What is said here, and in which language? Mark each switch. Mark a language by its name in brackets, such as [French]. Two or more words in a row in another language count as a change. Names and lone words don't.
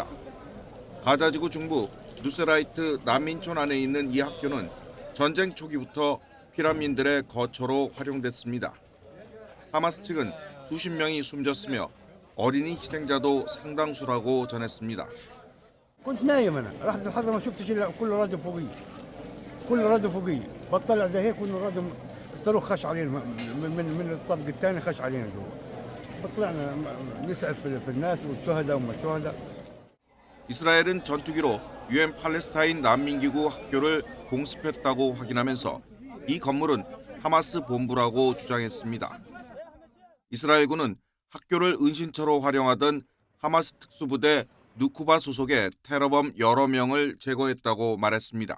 [Korean] 가자지구 중부 누스라이트 난민촌 안에 있는 이 학교는 전쟁 초기부터 피난민들의 거처로 활용됐습니다. 하마스 측은 수십 명이 숨졌으며 어린이 희생자도 상당수라고 전했습니다. [Arabic] كنت نايم انا رحت لحد ما شفت كل رادة فوقي كل رادة فوقي بطلع زي هيك كل رادة الصاروخ خش علينا من الطابق الثاني خش علينا جوا فطلعنا نسعف في الناس والشهداء وما الشهداء. [Korean] 이스라엘은 전투기로 유엔 팔레스타인 난민기구 학교를 공습했다고 확인하면서 이 건물은 하마스 본부라고 주장했습니다. 이스라엘군은 학교를 은신처로 활용하던 하마스 특수부대 누쿠바 소속의 테러범 여러 명을 제거했다고 말했습니다.